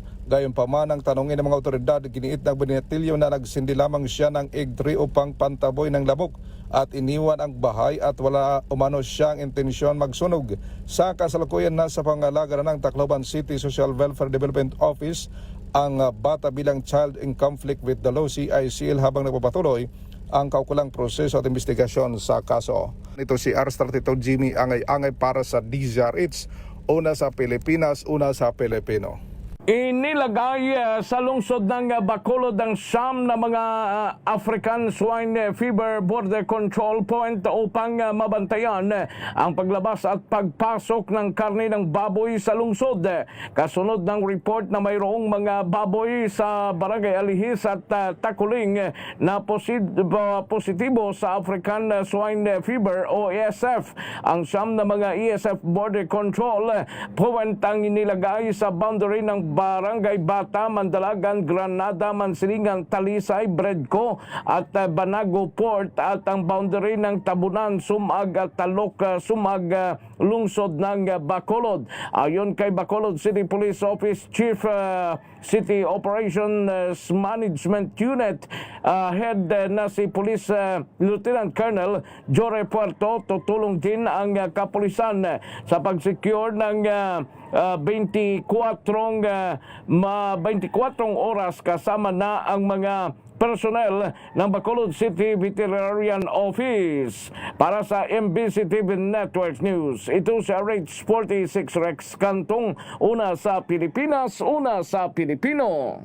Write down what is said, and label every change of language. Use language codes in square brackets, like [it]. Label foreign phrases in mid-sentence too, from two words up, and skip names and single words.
[tl] Gayunpaman, ang tanongin ng mga otoridad, giniit ng binatilyo na nagsindi lamang siya ng egg tray upang pantaboy ng labok at iniwan ang bahay at wala umano siyang intensyon magsunog. Sa kasalukuyan, nasa pangalaga ng Tacloban City Social Welfare Development Office ang bata bilang [en] child in conflict with the law, [tl] CICL, habang nagpapatuloy ang kaukulang proseso at investigasyon sa kaso. Ito si R32 Jimmy Angay-Angay para sa DZRH, una sa Pilipinas, una sa Pilipino. Inilagay sa lungsod ng Bacolod ang siyam na mga African Swine Fever Border Control Point upang mabantayan ang paglabas at pagpasok ng karne ng baboy sa lungsod. Kasunod ng report na mayroong mga baboy sa Barangay Alihis at Takuling na positibo sa African Swine Fever o ESF. Ang siyam na mga ESF Border Control point ang inilagay sa boundary ng Barangay Bata, Mandalagan, Granada, Mansilingan, Talisay, Bredco at Banago Port at ang boundary ng Tabunan, Sumag at Talok, Sumag, lungsod ng Bacolod. Ayon kay Bacolod City Police Office Chief City Operations Management Unit Head na si Police Lieutenant Colonel Jore Puerto, tutulong din ang kapulisan sa pag-secure ng 24 oras kasama na ang mga personnel ng Bacolod City Veterinarian Office. Para sa MBC TV Network News, ito si RH46 Rex Cantong, una sa Pilipinas, una sa Pilipino.